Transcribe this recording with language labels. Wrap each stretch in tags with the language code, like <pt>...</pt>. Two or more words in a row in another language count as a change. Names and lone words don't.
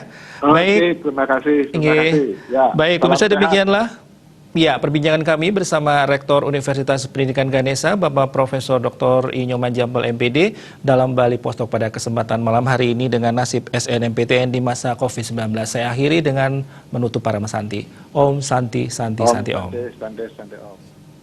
<id>Baik, terima kasih. Terima kasih. Ya, baik, pemirsa, demikianlah ya perbincangan kami bersama Rektor Universitas Pendidikan Ganesha, Bapak Profesor Dr. I Nyoman Jampel MPD, dalam Bali Postok pada kesempatan malam hari ini dengan nasib SNMPTN di masa COVID-19. Saya akhiri dengan menutup para mesanti.</id> <sa>Om Santi Santi Santi Om. Santi Om.</sa>